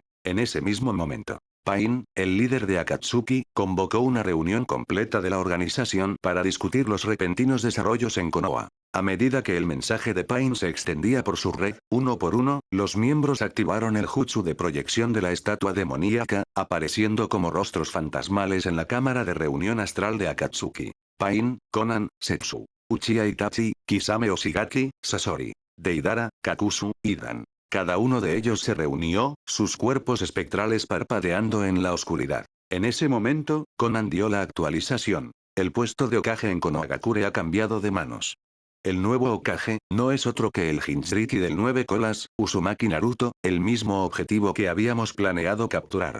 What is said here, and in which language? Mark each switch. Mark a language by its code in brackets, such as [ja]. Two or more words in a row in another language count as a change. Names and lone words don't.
[es] En ese mismo momento, Pain, el líder de Akatsuki, convocó una reunión completa de la organización para discutir los repentinos desarrollos en Konoha. A medida que el mensaje de Pain se extendía por su red, uno por uno, los miembros activaron el jutsu de proyección de la estatua demoníaca, apareciendo como rostros fantasmales en la cámara de reunión astral de Akatsuki. Pain, Konan, Setsu, Uchiha Itachi, Kisame Oshigaki, Sasori, Deidara, Kakuzu, Idan. Cada uno de ellos se reunió, sus cuerpos espectrales parpadeando en la oscuridad. En ese momento, Konan dio la actualización. El puesto de Hokage en Konohagakure ha cambiado de manos. El nuevo Hokage, no es otro que el Jinchuriki del 9 colas, Uzumaki Naruto, el mismo objetivo que habíamos planeado capturar.